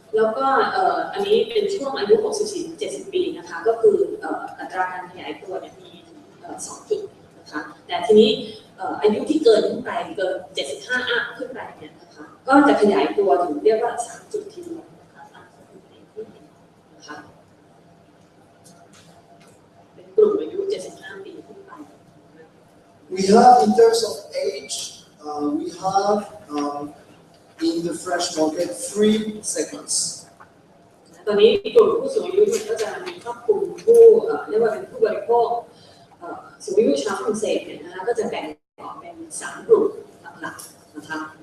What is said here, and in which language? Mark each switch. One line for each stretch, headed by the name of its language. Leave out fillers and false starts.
Thai: แล้วก็อันนี้เป็นช่วงอายุ 64-70 ปีนะคะก็คืออัตราการขยายตัวเนี่ยมี2 จุดนะคะแต่ทีนี้อายุที่เกินขึ้นไปเกิน 75 อัพขึ้นไปเนี่ยนะคะก็จะขยายตัวถึงเรียกว่า 3 จุดทีเดียวนะคะตามสถิติที่เห็นนะคะเป็นกลุ่มอายุ 75 ปีขึ้นไป
English: We have, in terms of age, we have in the French market 3 segments.
Thai: ตอนนี้กลุ่มผู้สูงอายุก็จะมีครอบคลุมผู้เรียกว่าเป็นผู้บริโภคสูงอายุชาวฝรั่งเศสเนี่ยนะคะก็จะแบ่งออกเป็น3 กลุ่มหลักๆนะคะ